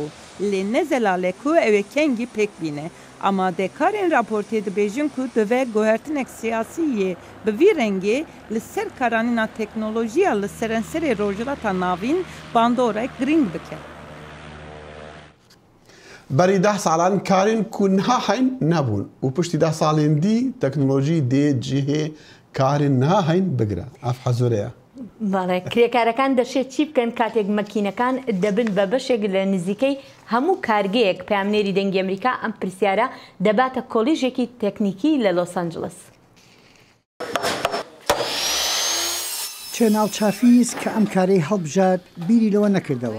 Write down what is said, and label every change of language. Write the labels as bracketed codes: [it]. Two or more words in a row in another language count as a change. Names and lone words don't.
[ku] Lê ne zelale ku ew ê kengî pêk bîne. Amadekarên raportê dibêjin ku divê guhertinek siyasîyê bi vî rengê li ser karanîna teknolojiya li serenserê rojhilata navîn bandorek giring bike. Berî 10 salan karên ku niha heyn nebûn û piştî 10 salên dî teknolojî dê cihê karên niha heyn bigire. Ev hezûr e. [ckb] بەڵێ کرێکارەکان دەشێت چی بکەن کاتێک مەکینەکان دەبن بە بەشێک لە نزیکەی هەموو کارگەیەک پامنێری دەنگی ئەمریکا ئەم پرسیارە دەباتە کۆلیژێکی تەکنیکی لە لۆس ئەنجلس. چێناڵ چافیز کە ئەم کارەی هەڵبژات بیری لەوە نەکردەوە.